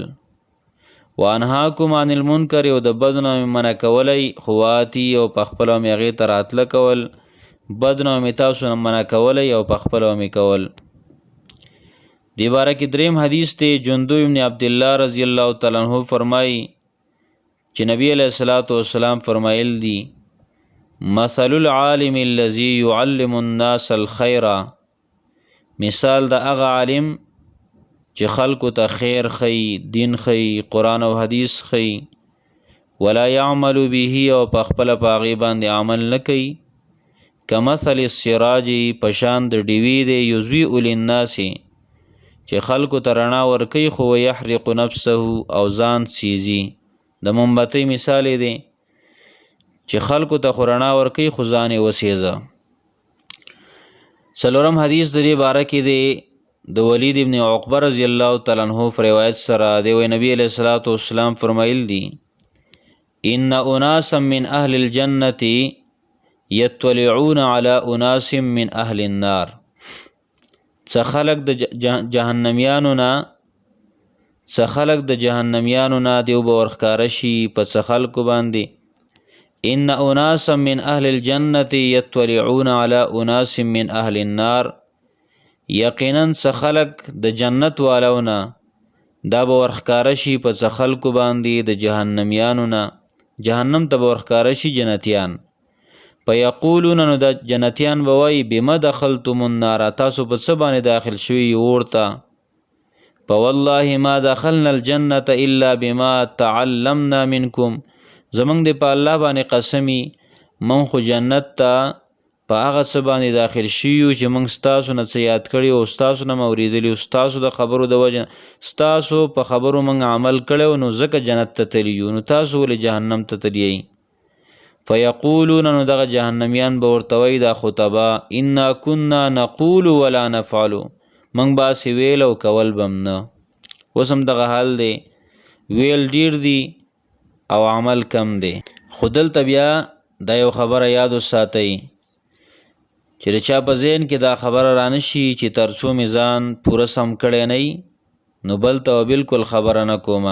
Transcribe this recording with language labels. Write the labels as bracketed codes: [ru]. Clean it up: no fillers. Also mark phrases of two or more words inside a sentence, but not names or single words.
[ar] وانهاکم عن المنکر، [ps] او د بدو نه مې منع کولی، خو آتیه او په خپله مې هغې ته راتله کول، بد نه مې تاسو نه منع کولی او په خپله مې کول. دی باره کې دریم حدیث دی جندب ابن عبدالله [ar] رضی الله تعالی عنہ [ps] فرمایي چې نبی علیہ السلام فرمایل دی [ar] مثل العالم الذي يعلم الناس الخير، [ps] مثال د هغه عالم چې خلکو ته خیر خی، دین خی، قرآن او حدیث خی، [ar] ولا یعمل به [ps] او په خپله په هغې باندې عمل نه کوي، [ar] کمثل السراج [ps] پشان د ډیوې دی [ar] یضیء للناس [ps] چې خلکو ته رڼا ورکوي خو [ar] ویحرق نفسه [ps] او ځان سیزي. د مومبتۍ مثال دی چې خلکو ته خو رڼا ورکوي خو ځان یې وسیزه. څلورم حدیث د دې باره کې دی د ولید ابن عقبه [ar] رضی الله تعالی عنہ [ps] روایت سره دی وی نبی [ar] علیه الصلاة والسلام [ps] فرمایل دي [ar] ان اناسا من اهل الجنة یطلعون علی اناس من اهل النار. [ps] څه خلق د جهنمیانو نه دیو به ورښکاره شي په څه خلکو باندې. [ar] ان اناسا من اهل الجنة یطلعون علی اناس من اهل النار، [ps] یقینا څه خلق د جنت والو نه دا به ورښکاره شي په څه خلکو باندې د جهنمیانو نه. جهنم ته به ورښکاره شي جنتیان. فیقولون نو د جنتیان به وایي [ar] بما دخلتم النار، [ps] تاسو په څه باندې داخل شوي اور ته؟ [ar] فوالله ما دخلنا الجنة الا بما تعلمنا منکم، [ps] زمونږ د په الله باندې قسمی من خو جنت ته په هغه څه باندې داخل شیو چې موږ ستاسو نه څه یاد کړي او ستاسو نه مو اورېدلي او ستاسو د خبرو د وجه ستاسو په خبرو موږ عمل کړی نو ځکه جنت ته تللي یو، نو تاسو ولې جهنم ته تللی؟ فیقولون نو دغه جهنمیان به ورته وایي دا خطبه [ar] انا کنا نقول ولا نفعلو، [ps] موږ باسې ویل او کول به هم نه. اوس هم دغه حال دی، ویل ډیر دی او عمل کم دی. خو دلته بیا دا یو خبره یاد وساتئ چې د چا په ذهن کې دا خبره رانشي چې تر څو مې ځان پوره سم کړی نه نو بل ته بالکل خبره نه کومه.